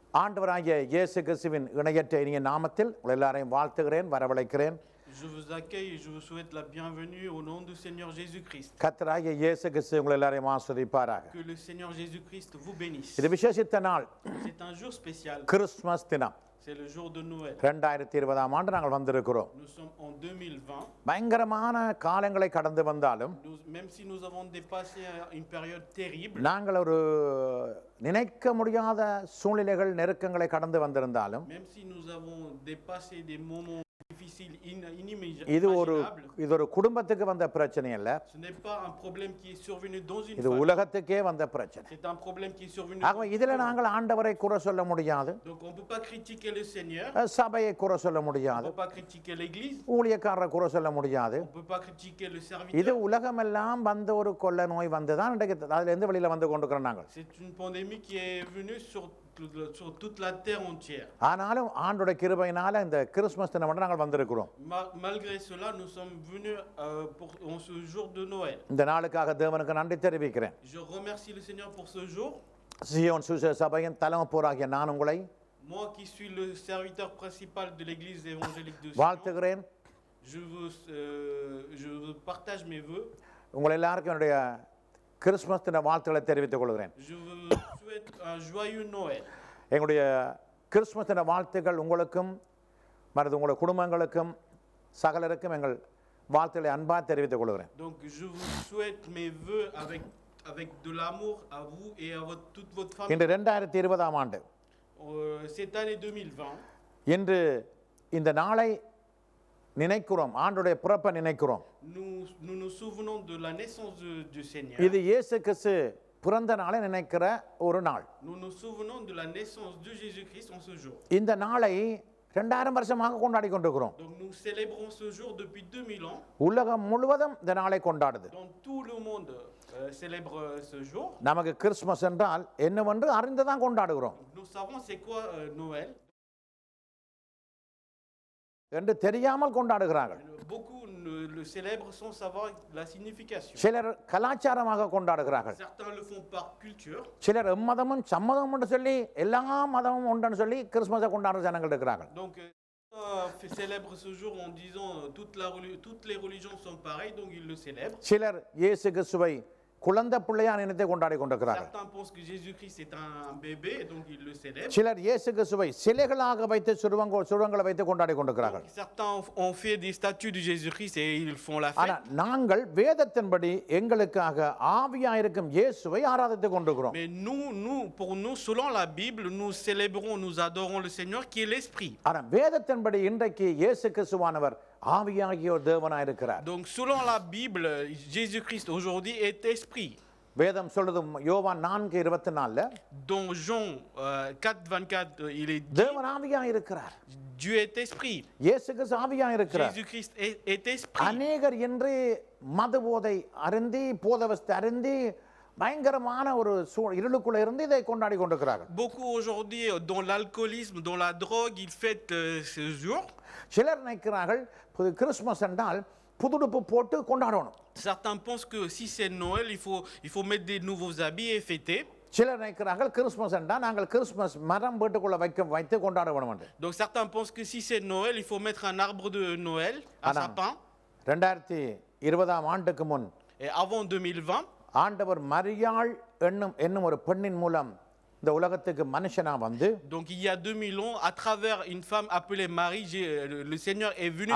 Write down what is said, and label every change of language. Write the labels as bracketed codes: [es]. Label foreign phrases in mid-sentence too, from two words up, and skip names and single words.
[ta] ஆண்டவராகிய இயேசு கிறிஸ்துவின் இணையற்ற இனிய நாமத்தில் உங்கள் எல்லாரையும் வாழ்த்துகிறேன், வரவழைக்கிறேன். [fr] Je vous accueille et je vous souhaite la bienvenue au nom du Seigneur Jésus-Christ. [ta] கர்த்தராகிய இயேசு கிறிஸ்து உங்கள் எல்லாரையும் ஆசீர்வதிப்பாராக. [fr] Que le Seigneur Jésus-Christ vous bénisse. [ta] இது விசேஷித்த நாள், [fr] C'est un jour spécial. [ta] கிறிஸ்துமஸ் தினம். [fr] C'est le jour de Noël. [ta] 2020 ஆண்டு நாங்கள் வந்திருக்கிறோம். [fr] Nous sommes en 2020. [ta] பயங்கரமான காலங்களை கடந்து வந்தாலும் [fr] Même si nous avons dépassé une période terrible, [ta] நாங்கள் ஒரு நினைக்க முடியாத சூழ்நிலைகள் நெருக்கங்களை கடந்து வந்திருந்தாலும் [fr] même si nous avons dépassé des moments difficiles, [ta] இது [fr] inimaginables, [ta] ஒரு குடும்பத்துக்கு வந்த பிரச்சனை அல்ல, [fr] ce n'est pas un problème qui est survenu dans une [ta] இது [fr] famille. [ta] உலகத்துக்கே வந்த பிரச்சனை. [fr] C'est un problème qui est survenu. [ta] ஆகவே இதில் நாங்கள் ஆண்டவரை குறை சொல்ல முடியாது, [fr] Donc on ne peut pas critiquer le Seigneur, [ta] சபையை குறை சொல்ல [fr] on ne [ta] முடியாது, [fr] peut pas critiquer l'Église, [ta] ஊழியக்காரரை குறை சொல்ல முடியாது. [fr] on ne peut pas critiquer le [ta] இது [fr] serviteur. [ta] உலகமெல்லாம் வந்த ஒரு கொள்ள நோய் வந்துதான் இன்றைக்கு அதுல எந்த வெளியில வந்து கொண்டிருக்கிறோம் நாங்கள். [fr] C'est une pandémie qui est venue sur toute la terre entière. [ta] ஆனாலும் ஆண்டோட கிருபையினால இந்த கிறிஸ்துமஸ் தினம் மட்டும் நாங்கள் வந்திருக்கிறோம். [fr] Malgré cela, nous sommes venus en ce jour de Noël. [ta] இந்த நாளுக்காக தேவனுக்கு நன்றி தெரிவிக்கிறேன். [fr] Je remercie le Seigneur pour ce jour. [ta] சியோன் சுவிசேஷ சபையின் தலைமை போராகிய நான் உங்களை [fr] Moi qui suis le serviteur principal de l'église évangélique de Sion, [ta] வாழ்த்துகிறேன். [fr] je vous partage mes vœux. [ta] உங்கள் எல்லாருக்கும் என்னுடைய கிறிஸ்துமஸ் தின வாழ்த்துக்களை தெரிவித்துக் கொள்கிறேன். [fr] Je vous souhaite un joyeux Noël. [ta] எங்களுடைய கிறிஸ்துமஸ் தின வாழ்த்துக்கள் உங்களுக்கும் மற்ற உங்களுடைய குடும்பங்களுக்கும் சகலருக்கும் எங்கள் வாழ்த்துக்களை அன்பாக தெரிவித்துக் கொள்கிறேன். [fr] Donc je vous souhaite mes vœux avec de l'amour à vous et à toute votre famille. [ta] இன்று 2020 ஆண்டு, [fr] Cette année 2020, [ta] இன்று இந்த நாளை நினைக்கிறோம், ஆண்டுடைய பிறப்பை நினைக்கிறோம். [fr] nous nous souvenons de la naissance du Seigneur. [ta] இது இயேசு கிறிஸ்து பிறந்த நாளை நினைக்கிற ஒரு நாள். [fr] Nous nous souvenons de la naissance de Jésus-Christ en ce jour. [ta] இந்த நாளை 2000 வருஷமாக கொண்டாடி கொண்டிருக்கிறோம். [fr] Donc nous célébrons ce jour depuis 2000 ans. [ta] உலகம் முழுவதும் இந்த நாளை கொண்டாடுது. [fr] Donc tout le monde célèbre ce jour. [ta] நமக்கு கிறிஸ்துமஸ் என்றால் என்னவென்று அறிந்துதான் கொண்டாடுகிறோம். [fr] Nous savons c'est quoi Noël. [ta] என்று தெரியாமல் கொண்டாடுகிறார்கள். [fr] Beaucoup le célèbrent sans savoir la signification. [ta] சிலர் கலாச்சாரமாக கொண்டாடுகிறார்கள். [fr] Certains le font par culture. [ta] சிலர் எம்மதமும் சம்மதம் என்று சொல்லி எல்லா மதமும் உண்டுன்னு சொல்லி கிறிஸ்துமஸை கொண்டாடுற ஜனங்கள் இருக்கிறார்கள். [fr] Donc célèbre ce jour en disant toutes les religions sont pareilles, donc ils le célèbrent. [ta] சிலர் இயேசு கிறிஸ்துவை குழந்தை பிள்ளையா நினைத்து கொண்டாடி கொண்டிருக்கிறார்கள். [fr] Certains pensent que Jésus-Christ est un bébé, donc ils le célèbrent. [ta] சிலர் இயேசு கிறிஸ்துவை சிலைகளாக வைத்து சுருவங்களை வைத்து கொண்டாடி கொண்டிருக்கிறார்கள். [fr] Certains ont fait des statues de Jésus-Christ et ils font la [ta] ஆனா [fr] fête. [ta] நாங்கள் வேதத்தின்படி எங்களுக்காக ஆவியாயிருக்கும் இயேசுவை ஆராதித்துக் கொண்டிருக்கிறோம். [fr] Mais pour nous, selon la Bible, nous célébrons, nous adorons le Seigneur qui est l'Esprit. [ta] ஆனா வேதத்தின்படி இன்றைக்கு இயேசு கிறிஸ்துவானவர் ஆவியாகிய ஒரு தேவனாய் இருக்கிறார். [fr] Donc selon la Bible, Jésus-Christ aujourd'hui est Esprit. [ta] வேதம் சொல்றது யோவான் 4:24 [fr] Dans Jean 4:24, il est dit, [ta] தேவன் ஆவியாய் இருக்கிறார். [fr] Dieu est Esprit. [ta] இயேசு கிறிஸ்து ஆவியாய் இருக்கிறார். [fr] Jésus-Christ est Esprit. [ta] அநேகர் என்று மது போதை அருந்தி போதவஸ்தை அருந்தி பயங்கரமான ஒரு இருளுக்குள்ள இருந்து இதை கொண்டாடி கொண்டிருக்கிறார்கள். [fr] Beaucoup aujourd'hui dans l'alcoolisme, dans la drogue, ils fêtent ce jour. [ta] சிலர் நினைக்கிறார்கள் கிறிஸ்துமஸ் என்றால் புதுடுப்பு போட்டு கொண்டாடணும். [fr] Certains pensent que si c'est Noël, il faut mettre des nouveaux habits et fêter. [ta] சிலர் நினைக்கிறார்கள் கிறிஸ்துமஸ் என்றால் நாங்கள் கிறிஸ்துமஸ் மரம் வீட்டுக்குள்ள வைத்து கொண்டாட வேணும் என்று. [fr] Donc certains pensent que si c'est Noël, il faut mettre un arbre de Noël, un sapin. [ta] 2020 ஆண்டுக்கு முன் [fr] Et avant 2020, [ta] ஆண்டவர் மரியாள் என்னும் ஒரு பெண்ணின் மூலம் இந்த உலகத்துக்கு மனுஷனா வந்து, [fr] donc il y a 2000 ans, à travers une femme appelée Marie, le Seigneur est venu